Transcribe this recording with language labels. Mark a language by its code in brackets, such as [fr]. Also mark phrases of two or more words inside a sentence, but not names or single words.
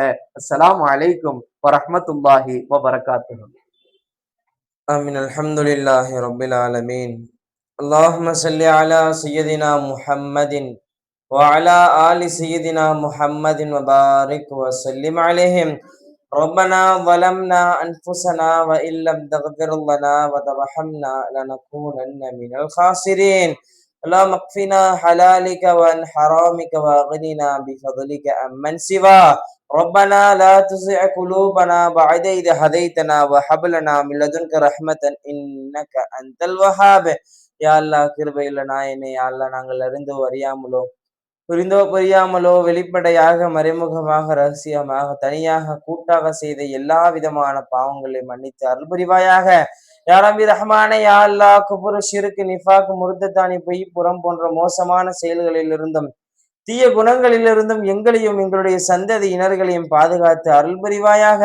[ar] السلام عليكم ورحمة الله وبركاته. آمين الحمد لله رب العالمين. اللهم صل على سيدنا محمد وعلى آل سيدنا محمد وبارك وسلم عليهم. ربنا ظلمنا أنفسنا وإن لم تغفر لنا وترحمنا لنكونن من الخاسرين. اللهم اكفنا حلالك وعن حرامك واغننا بفضلك عمن سواك. ربنا لا تزغ قلوبنا بعد إذ هديتنا وهب لنا من لدنك رحمة إنك أنت الوهاب. يا الله [ta] கிருபையுள்ள நாயனே, [ar] يا الله [ta] நாங்கள் அறிந்தோ அறியாமலோ, புரிந்தோ புரியாமலோ, வெளிப்படையாக மறைமுகமாக ரகசியமாக தனியாக கூட்டாக செய்த எல்லா விதமான பாவங்களை மன்னித்து அருள் புரிவாயாக. [ar] يا ربي [ta] ரஹ்மானே, [ar] يا الله [ta] குஃப்ரு, ஷிர்க், நிஃபாக், முர்த்ததானி, பொய், புறம் போன்ற மோசமான செயல்களிலிருந்தும் தீய குணங்களிலிருந்தும் எங்களையும் எங்களுடைய சந்ததியினர்களையும் பாதுகாத்து அருள் புரிவாயாக.